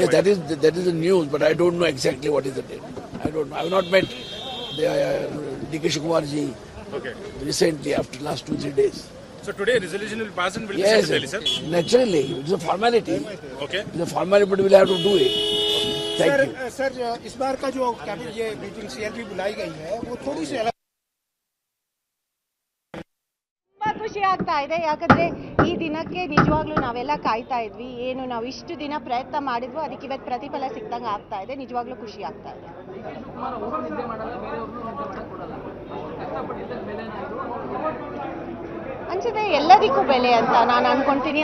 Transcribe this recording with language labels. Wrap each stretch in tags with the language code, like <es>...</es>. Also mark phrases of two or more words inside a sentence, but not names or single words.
<en>Yes, that is the news, but I don't know exactly what is the date. I don't know. I have not met the DK Shivakumar ji recently after last 2-3 days. So today resolution will pass and will be Yes, sent to Delhi, sir? naturally. It's a formality. Okay. It's a formality, but we'll have to do it. Thank you.</en> <hi>सर, इस बार का जो कैबिनेट ये मीटिंग CLP बुलाई गई है वो थोड़ी सी अलग.</hi> <kn>ತುಂಬ ಖುಷಿ ಆಗ್ತಾ ಇದೆ. ಯಾಕಂದರೆ ಈ ದಿನಕ್ಕೆ ನಿಜವಾಗ್ಲೂ ನಾವೆಲ್ಲ ಕಾಯ್ತಾ ಇದ್ವಿ. ಏನು ನಾವು ಇಷ್ಟು ದಿನ ಪ್ರಯತ್ನ ಮಾಡಿದ್ವು, ಅದಕ್ಕೆ ಇವತ್ತು ಪ್ರತಿಫಲ ಸಿಕ್ದಂಗೆ ಆಗ್ತಾ ಇದೆ. ನಿಜವಾಗ್ಲೂ ಖುಷಿ ಆಗ್ತಾ ಇದೆ. ಅನ್ಸುತ್ತೆ ಎಲ್ಲದಕ್ಕೂ ಬೆಲೆ ಅಂತ ನಾನು ಅನ್ಕೊಂತೀನಿ.</kn>